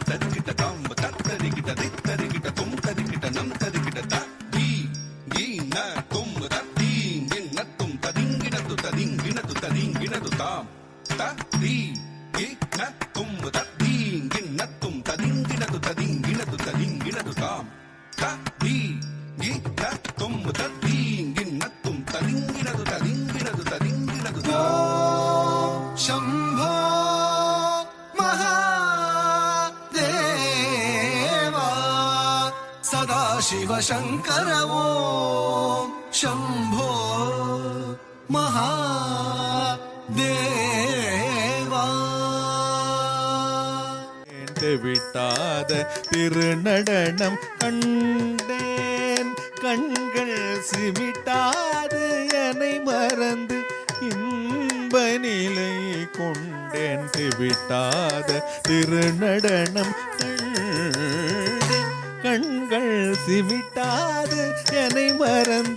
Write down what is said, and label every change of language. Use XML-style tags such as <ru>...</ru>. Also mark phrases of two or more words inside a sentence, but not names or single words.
<sa>ததிகிட தாம் தத்ததிகிட தித்ததிகிட தும் ததிகிட நம் ததிகிட தீ கீன தும் ததீங்கிண தும் ததிங்கிணது ததிங்கிணது ததிங்கிணது தாம் தீ கீன தும் ததீங்கிண தும் ததிங்கிணது ததிங்கிணது ததிங்கிணது தாம் தீ கீன தும் ததீங்கிண தும் ததிங்கிணது ததிங்கிணது ததிங்கிணது தாம் शम्भो महादेवा सदाशिव शङ्कर ॐ शम्भो महादेवा</sa> <ta>விட்டாத திருநடனம் கண்டேன் கண்கள் சிமிட்டாது என்னை மறந்து இன்ப நிலை கொண்டேன் விட்டாத திருநடனம் கண்டேன் சிமிட்டாது என்னை மறந்து</ta>